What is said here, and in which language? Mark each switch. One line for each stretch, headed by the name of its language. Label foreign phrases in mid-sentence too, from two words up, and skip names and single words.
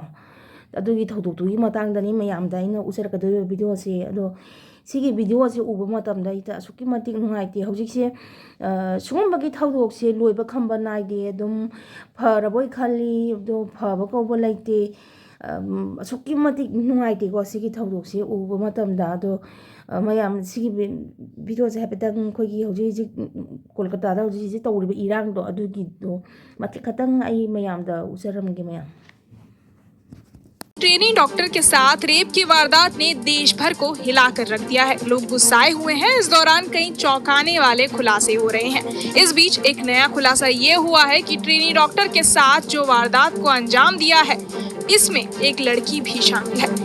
Manipuri: ꯑꯗꯨꯒꯤ ꯊꯧꯗꯣꯛꯇꯨꯒꯤ ꯃꯇꯥꯡꯗꯅꯤ ꯃꯌꯥꯝꯗ ꯑꯩꯅ ꯎꯠꯆꯔꯛꯀꯗꯣꯏꯕ ꯚꯤꯗꯤꯑꯣꯁꯦ ꯑꯗꯣ ꯁꯤꯒꯤ ꯚꯤꯗꯤꯑꯣꯁꯦ ꯎꯕ ꯃꯇꯝꯗ ꯑꯩꯗ ꯑꯁꯨꯛꯀꯤ ꯃꯇꯤꯛ ꯅꯨꯡꯉꯥꯏꯇꯦ ꯍꯧꯖꯤꯛꯁꯦ ꯁꯤꯒꯨꯝꯕꯒꯤ ꯊꯧꯗꯣꯛꯁꯦ ꯂꯣꯏꯕ ꯈꯝꯕ ꯅꯥꯏꯗꯦ ꯑꯗꯨꯝ ꯐꯔꯕꯣꯏ ꯈꯜꯂꯤ ꯑꯗꯣ ꯐꯕ ꯀꯧꯕ ꯂꯩꯇꯦ ꯑꯁꯨꯛꯀꯤ ꯃꯇꯤꯛ ꯅꯨꯡꯉꯥꯏꯇꯦꯀꯣ ꯁꯤꯒꯤ ꯊꯧꯗꯣꯛꯁꯦ ꯎꯕ ꯃꯇꯝꯗ ꯑꯗꯣ ꯃꯌꯥꯝ ꯁꯤꯒꯤ ꯚꯤꯗꯤꯑꯣꯁꯦ ꯍꯥꯏꯐꯦꯠꯇꯪ ꯑꯩꯈꯣꯏꯒꯤ ꯍꯧꯖꯤꯛ ꯀꯣꯜꯀꯇꯥꯗ ꯍꯧꯖꯤꯛ ꯇꯧꯔꯤꯕ ꯏꯔꯥꯡꯗꯣ ꯑꯗꯨꯒꯤꯗꯣ ꯃꯇ ꯈꯇꯪ ꯑꯥꯏ ꯃꯌꯥꯝ ꯎꯆꯔꯝꯒꯦ ꯃꯌꯥꯝ.
Hindi: ट्रेनी डॉक्टर के साथ रेप की वारदात ने देश भर को हिलाकर रख दिया है। लोग गुस्साए हुए हैं। इस दौरान कई चौंकाने वाले खुलासे हो रहे हैं। इस बीच एक नया खुलासा ये हुआ है कि ट्रेनी डॉक्टर के साथ जो वारदात को अंजाम दिया है इसमें एक लड़की भी शामिल है।